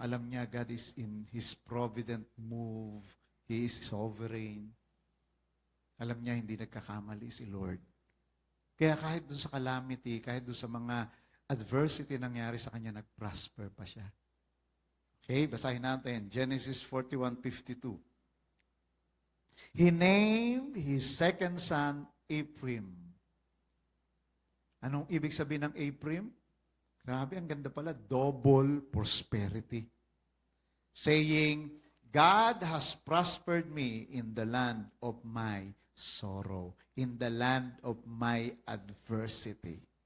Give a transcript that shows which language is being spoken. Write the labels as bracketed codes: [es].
[tl] Alam niya, [en] God is in His provident move. He is sovereign. [tl] Alam niya, hindi nagkakamali si Lord. Kaya kahit doon sa calamity, kahit doon sa mga adversity nangyari sa kanya, nag-prosper pa siya. Okay, basahin natin. Genesis 41:52. [en] He named his second son Ephraim. [tl] Anong ibig sabihin ng Ephraim? Grabe, ang ganda pala. [en] Double prosperity. Saying, God has prospered me in the land of my sorrow, in the land of my adversity.